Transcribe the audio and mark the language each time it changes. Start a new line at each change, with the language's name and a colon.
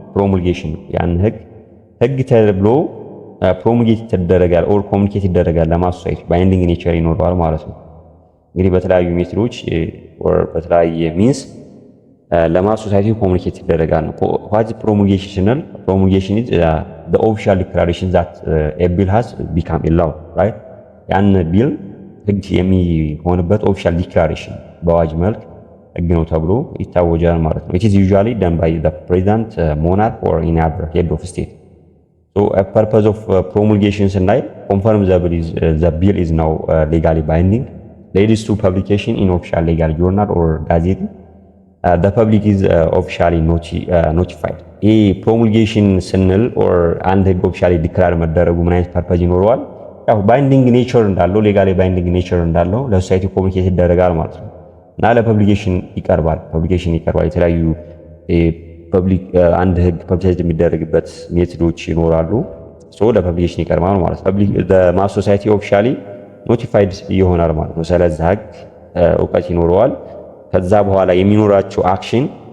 English: ፕሮሙልጌሽን።
Amharic: ያን ህግ ተብሎ
English: ፕሮሙልጌት ይደረጋል ኦር ኮሙኒኬት ይደረጋል ለማስ ሶሳይቲ፣ ባይንዲንግ ኔቸር ይኖረዋል ማለት ነው።
Amharic: እንግዲህ በተለያዩ ሜትዶች
English: ኦር በተለያየ ሚንስ ለማስ ሶሳይቲ ኮሙኒኬት ይደረጋል ነው። ዋት ፕሮሙልጌሽን ስንል ፕሮሙልጌሽን ኢዝ the official declaration that a bill has become a law, right?
Amharic: ያን ቢል ህግ የሚሆንበት ኦፊሻል ዲክላሬሽን በአዋጅ መልክ ህግ ነው ተብሎ ይታወጃል ማለት ነው።
English: it is usually done by the president, monarch or any other head of state. So a purpose of promulgation
Amharic: ስናይ
English: confirm the bill is now legally binding, leads to publication in official legal journal or gazette. The public is officially notified.
Amharic: ይህ ፕሮሙልጌሽን ስንል ኦር አንድ ህግ ኦፊሻሊ ዲክላር መደረጉ ምን አይነት ፐርፐዝ ይኖረዋል? ያው ባይንዲንግ ኔቸር እንዳለው ሌጋሊ ባይንዲንግ ኔቸር እንዳለው ለሶሳይቲ ኮሙኒኬት ይደረጋል ማለት ነው እና ለፐብሊኬሽን ይቀርባል። የተለያዩ ፐብሊክ አንድ ህግ ፐብሊኬት የሚደረግበት ሜቶዶች ይኖራሉ። ሶ ለፐብሊኬሽን ይቀርባል ማለት ነው። ፐብሊክ ማስ ሶሳይቲ ኦፊሻሊ ኖቲፋይድ ይሆናል ማለት ነው። ስለዚህ ህግ እውቀት ይኖረዋል። ከዛ በኋላ የሚኖራቸው አክሽን